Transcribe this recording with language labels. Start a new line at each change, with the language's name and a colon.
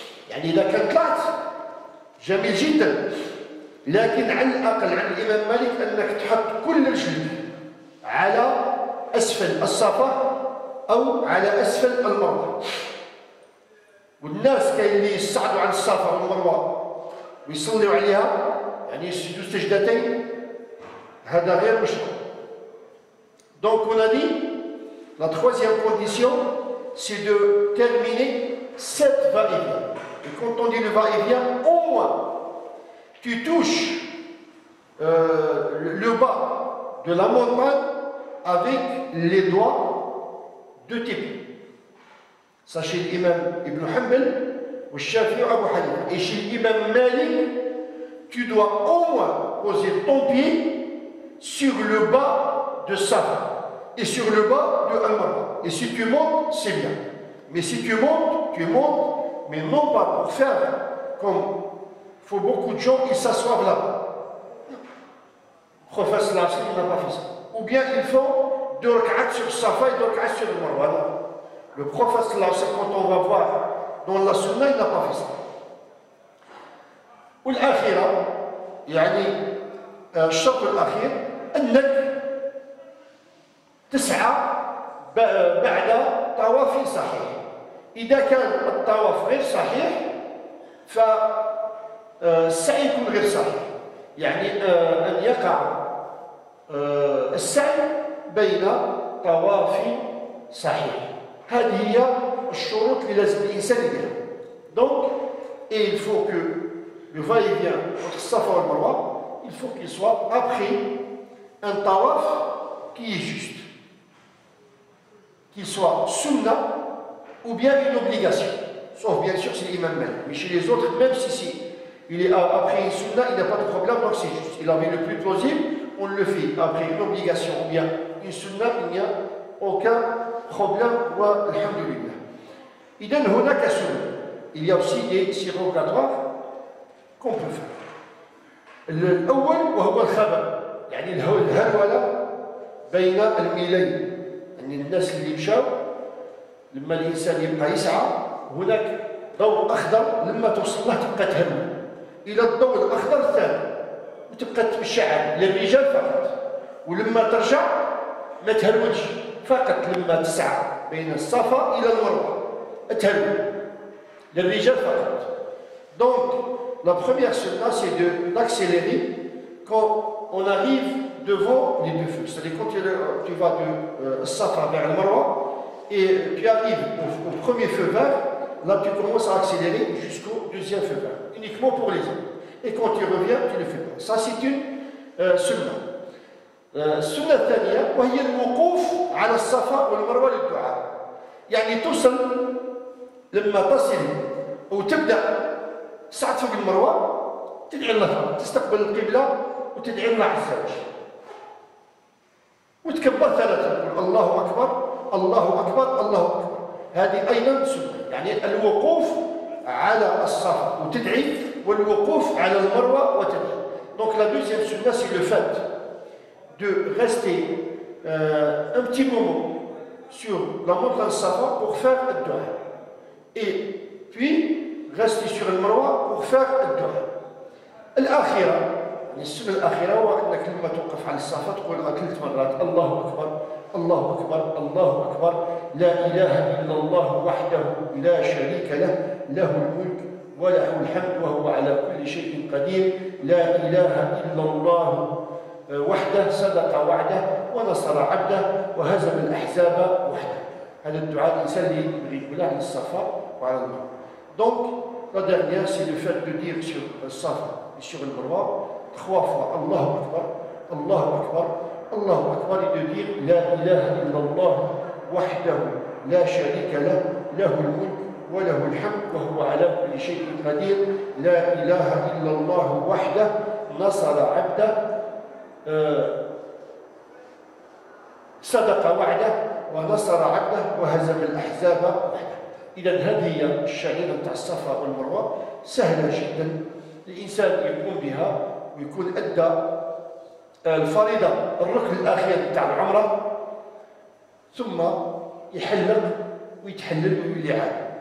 Arabic: يعني إذا كان طلعت جميل جدا، لكن على الأقل عند الإمام مالك أنك تحط كل رجلك على أسفل الصفا أو على أسفل المروة. والناس كاين اللي يصعدوا على الصفا والمروة ويصلوا عليها، يعني يسجدوا سجدتين، هذا غير مشروع.
French: Donc on a dit, la troisième condition, c'est de terminer 7 va-et-vient. Et quand on dit le va-et-vient, au moins, tu touches le bas de la montagne avec les doigts de tes pieds. Ça chez l'imam Ibn Hanbal, ou Shafi'i ou Abu Hanifa. Et chez l'imam Malik, tu dois au moins poser ton pied sur le bas de Safa et sur le bas de Al-Marwa. Et si tu montes, c'est bien. Mais si tu montes, mais non pas pour faire comme il faut beaucoup de gens qui s'assoient là-bas. Le professeur Larsen n'a pas fait ça. Ou bien ils font 2 rak'at sur Safa et 2 rak'at sur Al-Marwa. Le professeur Larsen, quand on va voir dans la sunna, il n'a pas fait ça.
Arabic: والآخرة يعني الشرط الأخير أنك تسعى بعد طواف صحيح. إذا كان الطواف غير صحيح فالسعي يكون غير صحيح. يعني أن يقع السعي بين طواف صحيح. هذه هي الشروط اللي لازم الإنسان يديرها.
French: Donc, et il faut que le va-et-vient entre Safa et Marwa, il faut qu'il soit après un tawaf qui est juste, qu'il soit sunna ou bien une obligation, sauf bien sûr c'est l'imam Malik. Mais chez les autres, même si il est après une sunna, il n'a pas de problème, donc c'est juste. Il avait le plus plausible, on le fait après une obligation ou bien une sunna, il n'y a aucun problème.
Arabic: Wa alhamdulillah. إذن هناك سنة.
French: Il y a aussi des surrogatoires qu'on peut faire.
Arabic: الأول وهو الخبر، يعني الهرولة بين الميلين. يعني الناس اللي مشاو لما الإنسان يبقى يسعى هناك ضوء أخضر، لما توصل له تبقى تهرول إلى الضوء الأخضر الثاني وتبقى تمشي للرجال فقط، ولما ترجع ما تهرولش، فقط لما تسعى بين الصفا إلى المروة تهرول للرجال فقط.
French: Donc la première sunna, c'est d'accélérer quand on arrive devant les deux feux. C'est-à-dire quand tu vas de Safa vers le Marwa, et tu arrives au premier feu vert, là tu commences à accélérer jusqu'au deuxième feu vert, uniquement pour les hommes. Et quand tu reviens, tu le fais pas. Ça c'est une sunna.
Arabic: السنة الثانية وهي الوقوف على الصفا والمروة للدعاء. يعني توصل لما تصل وتبدأ تصعد فوق المروة تدعي الله، تستقبل القبلة وتدعي الله عز وجل. وتكبر ثلاثة، تقول الله أكبر الله أكبر الله أكبر. هذه أيضا سنة، يعني الوقوف على الصفا وتدعي والوقوف على المروة وتدعي.
French: Donc la deuxième sunna c'est le fait de rester un petit moment sur la montagne Safa pour faire le dua. Et puis rester sur le Marwa pour faire le dua.
Arabic: الأخيرة يعني السنة الأخيرة هو أنك لما توقف على الصفا تقول 3 مرات الله أكبر الله أكبر الله أكبر لا إله إلا الله وحده لا شريك له له الملك وله الحمد وهو على كل شيء قدير لا إله إلا الله وحده صدق وعده ونصر عبده وهزم الأحزاب وحده. هذا الدعاء الإنسان اللي يبغي يقوله على الصفا وعلى المروة.
French: Donc la dernière c'est le fait de dire sur le Safa et sur le Marwa 3 fois
Arabic: Allahu Akbar Allahu Akbar Allahu Akbar
French: et de dire
Arabic: La ilaha illallah wahdahu la sharika lah lahu al-mulk wa lahu al-hamd wa huwa ala kulli shay'in qadir La ilaha illallah wahdahu nasara 'abdahu صدق وعده ونصر عبده وهزم الأحزاب وحده. إذا هذه هي الشعيرة نتاع الصفا والمروة سهلة جدا الإنسان يقوم بها ويكون أدى الفريضة الركن الأخير نتاع العمرة ثم يحلق ويتحلل ويولي عاد.